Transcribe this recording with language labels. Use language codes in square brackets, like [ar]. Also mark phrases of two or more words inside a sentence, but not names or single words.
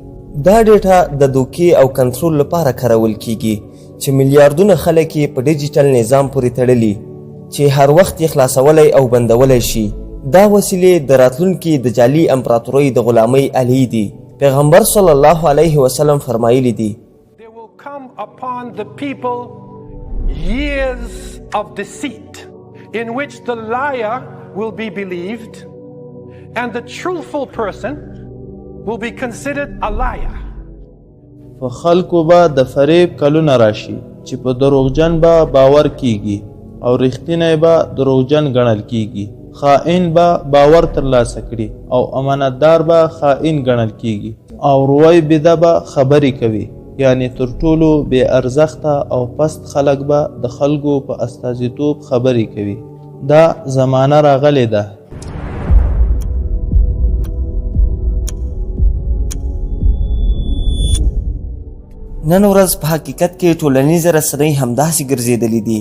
[ps] دا ډیټا د دوکې او کنټرول لپاره کارول کیږي چې میلیارډونه خلک یې په ډیجیټل نظام پورې تړلي چې هر وخت یې خلاصولی او بندولی شي. دا وسیلې د راتلونکي د جعلي امپراتورۍ د غلامۍ الې دي. پیغمبر [ar] صلی الله علیه وسلم [ps] فرمایلی دي [en] There will come upon the people years of deceit in which the liar will be believed and the truthful person will be considered a liar. [ps] په خلکو به د فریب کلونه راشي چې په دروغجن به باور کیږي او رښتینی به دروغجن ګڼل کیږي. خائن به باور ترلاسه کړي او امانتدار به خائن ګڼل کیږي او روی بده به خبرې کوي، یعنی تر ټولو بې ارزښته او پست خلک به د خلکو په استازیتوب خبرې کوي. دا زمانه راغلې ده. نن ورځ په حقیقت کې ټولنیز رسنۍ همداسې ګرځېدلې دي.